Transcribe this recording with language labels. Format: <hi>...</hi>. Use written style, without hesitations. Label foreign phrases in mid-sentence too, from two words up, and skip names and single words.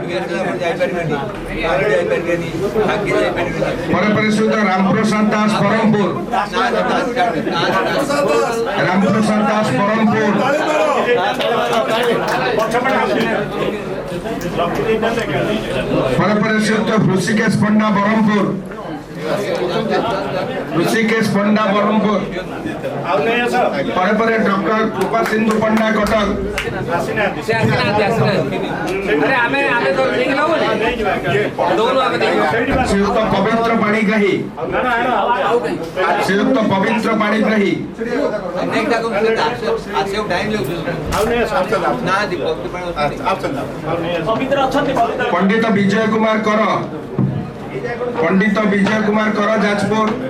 <or>ପରେ ପରେ ଶ୍ରୀଯୁକ୍ତ ରାମପ୍ରସାଦ ଦାସ ବ୍ରହ୍ମପୁର ରାମପ୍ରସାଦ ଦାସ ବ୍ରହ୍ମପୁର ପରେ ପରେ ଶ୍ରୀଯୁକ୍ତ ହୃଷିକେଶ ପଣ୍ଡା ବ୍ରହ୍ମପୁର ऋषिकेश पंडा बरहमपुर ପର ଡକ୍ଟର କୃପା ସିନ୍ଧୁ ପଣ୍ଡା କଟକ ଶ୍ରୀଯୁକ୍ତ ପବିତ୍ର ପାଣିଗ୍ରାହୀ ଶ୍ରୀଯୁକ୍ତ ପବିତ୍ର ପାଣିଗ୍ରାହୀ ପଣ୍ଡିତ ବିଜୟ କୁମାର କର ପଣ୍ଡିତ ବିଜୟ କୁମାର କର ଯାଜପୁର</or>